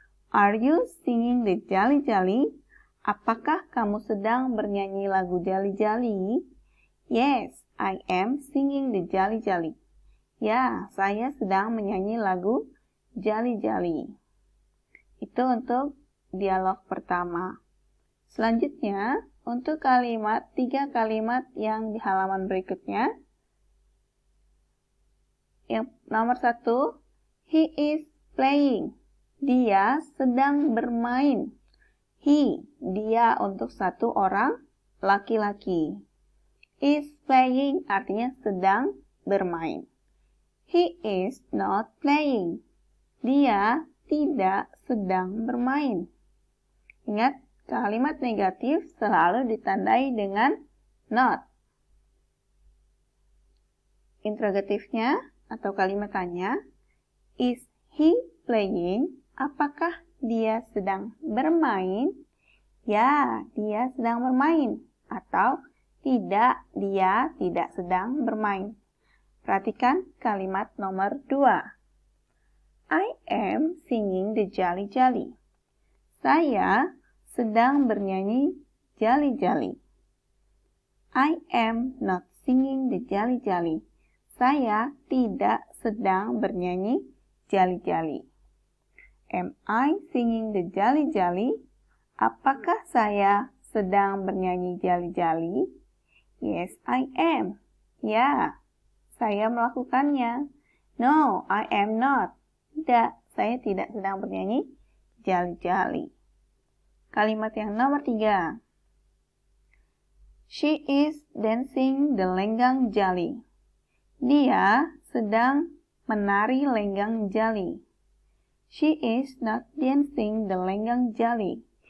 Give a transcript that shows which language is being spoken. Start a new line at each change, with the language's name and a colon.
English: Are you singing the jolly jolly?
Indonesian: Apakah kamu sedang bernyanyi lagu jolly jolly?
English: Yes, I am singing the jolly jolly.
Indonesian: Ya, saya sedang menyanyi lagu jolly jolly. Itu untuk dialog pertama. Selanjutnya, untuk kalimat 3 kalimat yang di halaman berikutnya. Yang nomor 1,
English: he is playing.
Indonesian: Dia sedang bermain. He, dia untuk satu orang laki-laki. Is playing artinya sedang bermain.
English: He is not playing.
Indonesian: Dia tidak sedang bermain. Ingat, kalimat negatif selalu ditandai dengan not. Interrogatifnya atau kalimat tanya,
English: is he playing?
Indonesian: Apakah dia sedang bermain? Ya, dia sedang bermain. Atau tidak, dia tidak sedang bermain. Perhatikan kalimat nomor 2.
English: I am singing the jolly jolly.
Indonesian: Saya sedang bernyanyi jolly jolly.
English: I am not singing the jolly jolly.
Indonesian: Saya tidak sedang bernyanyi jolly jolly.
English: Am I singing the jolly jolly?
Indonesian: Apakah saya sedang bernyanyi jali-jali?
English: Yes, I am.
Indonesian: Ya, saya melakukannya.
English: No, I am not.
Indonesian: Tidak, saya tidak sedang bernyanyi jali-jali. Kalimat yang nomor 3.
English: She is dancing the lenggang jali.
Indonesian: Dia sedang menari lenggang jali.
English: She is not dancing the lenggang jali.